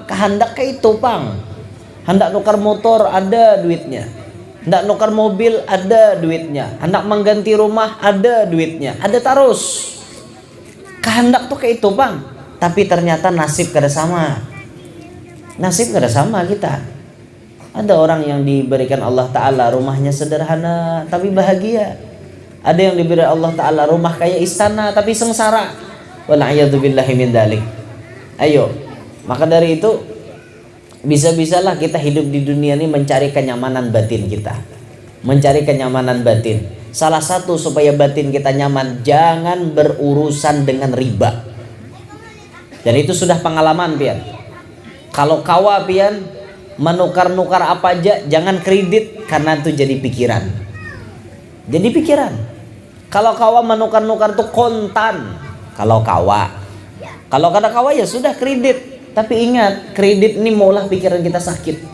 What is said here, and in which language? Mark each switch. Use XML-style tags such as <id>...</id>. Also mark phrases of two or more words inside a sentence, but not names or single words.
<bjn>Kehendak kayak itu pang. Hendak nukar motor ada duitnya, hendak nukar mobil ada duitnya, hendak mengganti rumah ada duitnya, ada terus. Kehendak tuh kayak itu pang. Tapi ternyata nasib kada sama. Nasib kada sama kita.</bjn> <id>Ada orang yang diberikan Allah Ta'ala rumahnya sederhana tapi bahagia. Ada yang diberi Allah Ta'ala rumah kayak istana tapi sengsara.</id> <ar>Wala'iyadzubillahi min dalik.</ar> <id>Ayo, maka dari itu bisa-bisalah kita hidup di dunia ini mencari kenyamanan batin kita, mencari kenyamanan batin. Salah satu supaya batin kita nyaman, jangan berurusan dengan riba.</id> <bjn>Dan itu sudah pengalaman pian. Kalau kawa pian menukar-nukar apa aja, jangan kredit, karena itu jadi pikiran.</bjn> <id>Jadi pikiran.</id> <bjn>Kalau kawa menukar-nukar tuh kontan. Kalau kawa. Kalau kada kawa ya sudah kredit. Tapi ingat, kredit ini maulah pikiran kita sakit.</bjn>